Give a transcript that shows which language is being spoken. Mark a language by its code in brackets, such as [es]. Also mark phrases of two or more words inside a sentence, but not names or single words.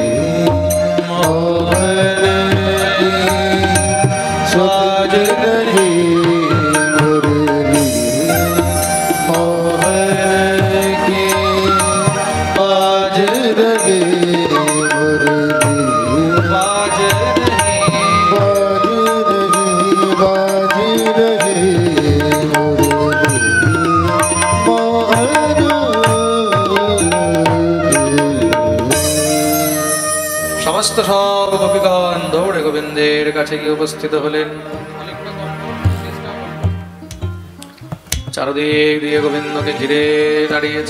[hi] मोहन की स्वाद नहीं मुरली मोहन की बाज रहे मुरली बाज रहे बाज रहे मुरली मोहन [bn] সমস্ত সব গোপীগণ দৌড়ে গোবিন্দের কাছে গিয়ে উপস্থিত হলেন। চারদিক দিয়ে গোবিন্দকে ঘিরে দাঁড়িয়েছেন।